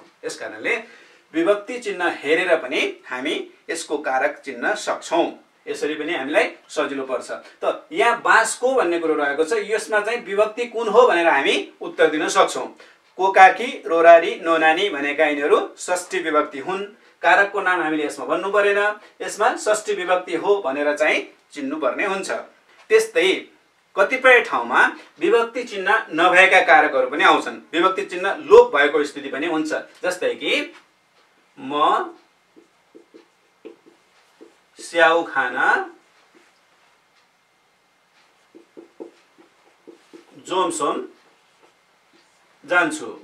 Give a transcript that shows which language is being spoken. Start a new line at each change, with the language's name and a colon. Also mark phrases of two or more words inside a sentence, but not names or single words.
Nepali: यसकारणले विभक्ति चिन्ह हेरेर पनि हामी यसको कारक चिन्न सक्छौं। यसरी पनि हामीलाई सजिलो पर्छ। त यहाँ बाँसको भन्ने कुरो रहेको छ, यसमा चाहिँ विभक्ति कुन हो भनेर हामी उत्तर दिन सक्छौं। कोकाकी, रोरारी, नोनानी भनेका यिनीहरू षष्ठी विभक्ति हुन्। कारकको नाम हामीले यसमा भन्नु परेन, यसमा षष्ठी विभक्ति हो भनेर चाहिँ चिन्नु पर्ने हुन्छ। त्यस्तै कतिपय ठाउँमा विभक्ति चिन्ह नभएका कारकहरू पनि आउँछन्। विभक्ति चिन्ह लोप भएको स्थिति पनि हुन्छ। जस्तै कि म स्याउ खान जोमसोम जान्छु।